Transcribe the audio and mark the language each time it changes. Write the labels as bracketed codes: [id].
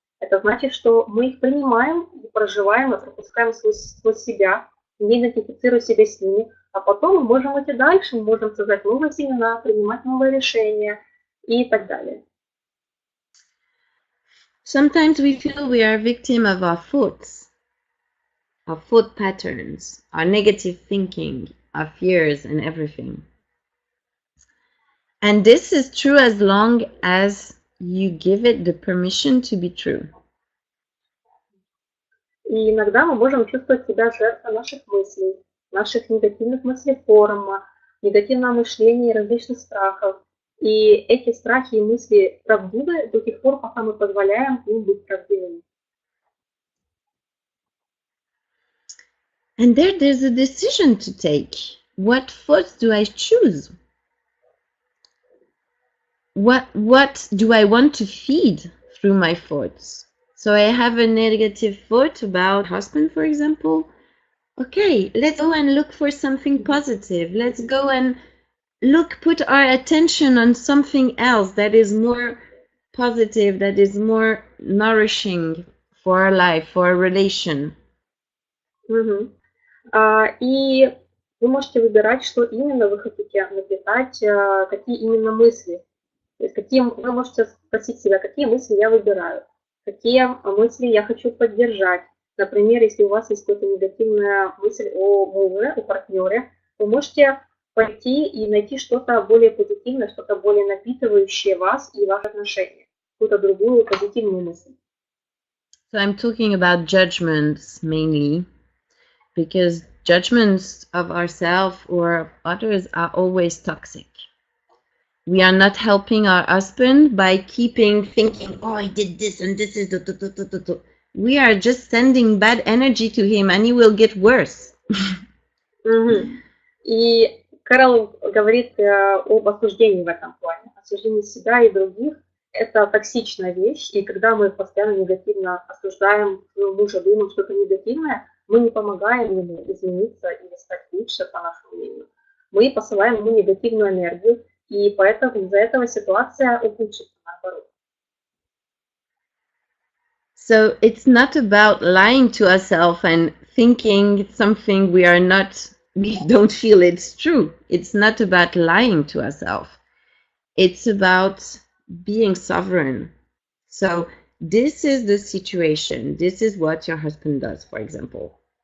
[ru] Это значит, что мы их принимаем, проживаем и пропускаем сквозь себя, не идентифицируя себя с ними, а потом мы можем идти дальше, мы можем создать новые семена, принимать новые решения и так далее. [en] Sometimes we feel we are a victim of our thoughts, our thought patterns, our negative thinking, our fears and everything. And this is true as long as you give it the permission to be true. [ru] И иногда мы можем чувствовать себя жертвой наших мыслей, наших негативных мыслеформ, негативного мышления и различных страхов. И эти страхи и мысли правдивы до тех пор, пока мы позволяем им быть правдивыми. [en] And there's a decision to take. What thoughts do I choose? What do I want to feed through my thoughts? So I have a negative thought about husband, for example. Okay, let's go and look for something positive. Let's go and put our attention on something else that is more positive, that is more nourishing for our life, for our relation. [ru] И вы можете выбирать, что именно вы хотите напитать, какие именно мысли. То есть вы можете спросить себя, какие мысли я выбираю, какие мысли я хочу поддержать. Например, если у вас есть какая-то негативная мысль о муже, о партнере, вы можете пойти и найти что-то более позитивное, что-то более напитывающее вас и ваши отношения, какую-то другую позитивную мысль. [en] So I'm talking about judgments mainly, because judgments of ourselves or of others are always toxic. We are not helping our husband by keeping thinking, oh, he did this and this is... We are just sending bad energy to him and he will get worse. [ru] И Кэрол говорит об осуждении в этом плане. Осуждение себя и других – это токсичная вещь. И когда мы постоянно негативно осуждаем своего мужа, думаем что-то негативное, мы не помогаем ему измениться или стать лучше, по нашему мнению. Мы посылаем ему негативную энергию, и поэтому из-за этого ситуация ухудшится, наоборот. [en] So it's not about lying to ourselves and thinking something we don't feel it's true. It's not about lying to ourselves. It's about being sovereign. So this is the situation. This is what your husband does, for example.